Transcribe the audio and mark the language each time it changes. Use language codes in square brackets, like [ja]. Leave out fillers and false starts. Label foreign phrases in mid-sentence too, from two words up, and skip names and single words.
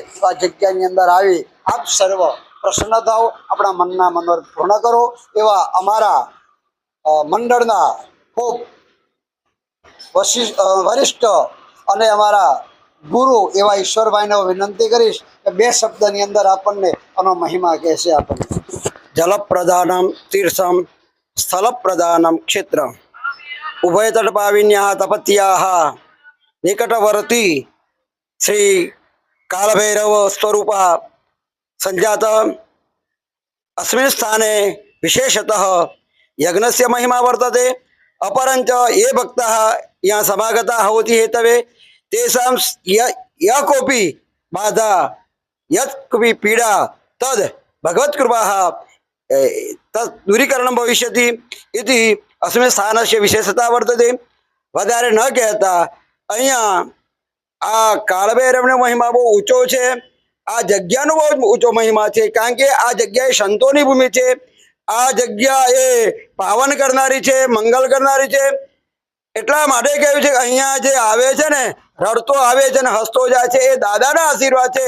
[gu] તો આ જગ્યાની અંદર આવી આપ સર્વ પ્રસન્ન થાઓ, આપણા મનના મનોરથ પૂર્ણ કરો એવા અમારા મંડળના ખૂબ વરિષ્ઠ અને અમારા ગુરુ એવા ઈશ્વરભાઈને વિનંતી કરીશ કે 2 શબ્દની અંદર આપણને આનો મહિમા કહેશે। [sa] આપણને जलप्रदानम तीर्थम स्थलप्रदानम क्षेत्र उभय तटपाविन्या तपत्या निकटवर्ती श्री कालभैरव स्वरूप संजात अस्मिन् स्थाने विशेषतः यज्ञस्य महिमा वर्तते। अपरंच ये भक्ताः यहाँ समागताः भवति हेतवे तेषां यः कोऽपि बाधा यत् कोऽपि पीडा तद् भगवत्कृपाः तत् दूरीकरणं भविष्यति इति अस्मिन् स्थानस्य विशेषता वर्तते। [gu] વધારે ન કહેતા અહીંયા આ કાળભૈરવનો મહિમા બહુ ઊંચો છે। આ જગ્યાનો બહુ ઊંચો મહિમા છે કારણ કે આ જગ્યા એ સંતોની ભૂમિ છે। આ જગ્યા એ પાવન કરનારી છે, મંગલ કરનારી છે। એટલા માટે કહ્યું છે કે અહીંયા જે આવે છે ને રડતો આવે છે ને હસતો જાય છે એ દાદાના આશીર્વાદ છે।